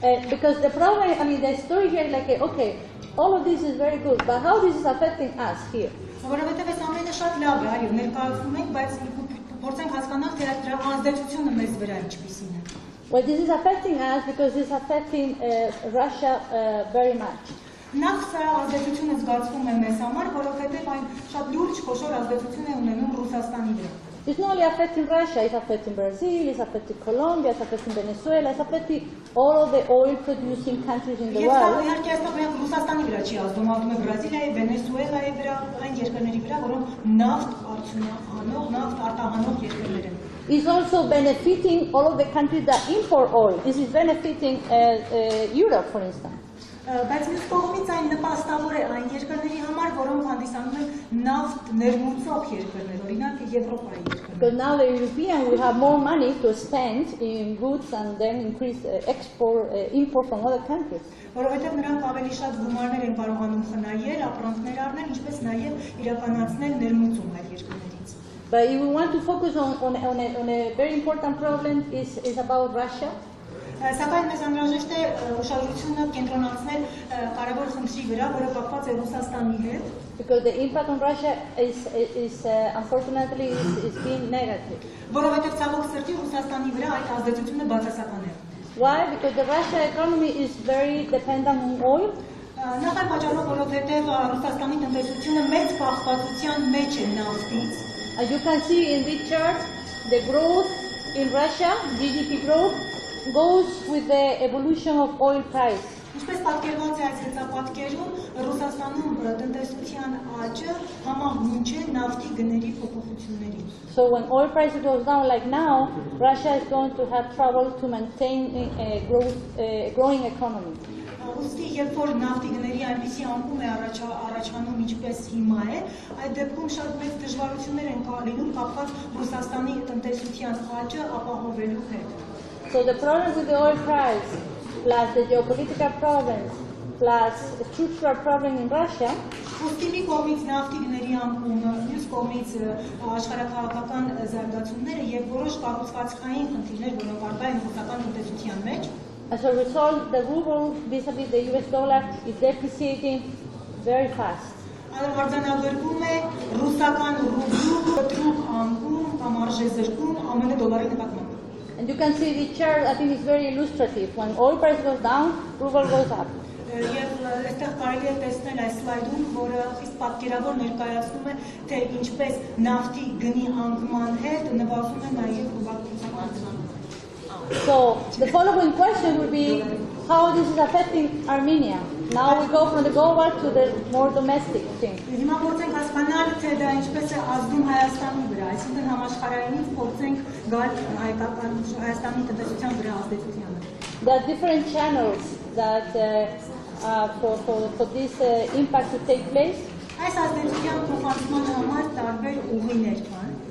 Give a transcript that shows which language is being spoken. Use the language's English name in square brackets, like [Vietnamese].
[English] Because the problem, I mean, the story here, like, okay, all of this is very good, but how this is affecting us here? [Armenian] Որովհետև այս ամենը շատ լավ է, այո, ներկայացնում ենք, բայց փորձենք հասկանալ, թե դրա ազդեցությունը մեզ վրա ինչպիսին է։ [English] Well, this is affecting us because it's affecting Russia very much. [Armenian] Նախ սա ազդեցությունը զգացվում է մեզ համար, որովհետև այն շատ լուրջ խոշոր ազդեցություն է ունենում Ռուսաստանի վրա։ [English] It's not only affecting Russia, it's affecting Brazil, it's affecting Colombia, it's affecting Venezuela, it's affecting all of the oil-producing countries in the world. [Armenian] Իհարկե այստեղ միակ Ռուսաստանի վրա չի ազդում, ազդում է Բրազիլիայի, Վենեսուելայի վրա, այն երկրների վրա, որոնք նավթ արդյունահանող, նավթ արտահանող երկրներ են։ [English] It's also benefiting all of the countries that import oil. This is benefiting Europe, for instance. [Armenian] Բայց մյուս կողմից այն նպաստավոր է այն երկրների համար, որոնք հանդիսանում են նավթ ներմուծող երկրներ, օրինակ Եվրոպայի երկրներ։ [English] Because now the Europeans will have more money to spend in goods and then increase import from other countries. [Armenian] Որովհետև նրանք ավելի շատ գումարներ են կարողանում խնայել, ապրանքներ առնել, ինչպես նաև իրականացնել ներմուծում այլ երկրներից։ [English] But if we want to focus on a very important problem is about Russia. [Armenian] Սակայն մեզ անհրաժեշտ է ուշադրությունը կենտրոնացնել կարևոր խնդրի վրա, որը կապված է Ռուսաստանի հետ։ [English] Because the impact on Russia is unfortunately is being negative. [Armenian] Որովհետև ցավոք սրտի Ռուսաստանի վրա այդ ազդեցությունը բացասական է։ [English] Why? Because the Russia economy is very dependent on oil. [Armenian] Նախ այն պատճառով, որովհետև Ռուսաստանի տնտեսությունը մեծ կախվածության մեջ է նավթից։ [English] As you can see in this chart, the growth in Russia, GDP growth, goes with the evolution of oil price. [Armenian] Ինչպես պատկերված է այս գծապատկերում, Ռուսաստանում տնտեսության աճը համահունչ է նավթի գների փոփոխություններին։ [English] So when oil price goes down like now, Russia is going to have trouble to maintain a growing economy. [Armenian] Ուստի երբ որ նավթի գների այնպիսի անկում է առաջանում ինչպես հիմա է, այդ դեպքում շատ մեծ դժվարություններ են լինում կապված Ռուսաստանի տնտեսության աճը ապահովելու հետ։ [English] So the problem with the oil price, plus the geopolitical problems, plus the structural problem in Russia, [Armenian] ուստի մի կողմից նավթի գների անկումը, մյուս կողմից աշխարհաքաղաքական զարգացումները եւ որոշ կառուցվածքային խնդիրներ, որոնք առկա են ռուսական տնտեսության մեջ, [English] as a result, the ruble vis-a-vis the US dollar is depreciating very fast. [Armenian] Արձանագրվում է ռուսական ռուբլու կտրուկ անկում կամ արժեզրկում ԱՄՆ դոլարի նկատմամբ։ [English] And you can see the chart, I think it's very illustrative. When oil price goes down, ruble goes up. [Armenian] Եվ այստեղ կարելի է տեսնել այս սլայդում, որը խիստ պատկերավոր ներկայացնում է, թե ինչպես նավթի գնի անկման հետ նվազում է նաև ռուբլու արձանագրումը։ [English] So the following question would be, how this is affecting Armenia. Now we go from the global to the more domestic thing. [Armenian] Հիմա փորձենք հասկանալ, թե դա ինչպես է ազդում Հայաստանի վրա, այսինքն համաշխարհայինից փորձենք գալ Հայաստանի տնտեսության վրա ազդեցությանը։ [English] There are different channels that for this impact to take place. [Armenian] Այս ազդեցության փոխանցման համար տարբեր ուղիներ կան։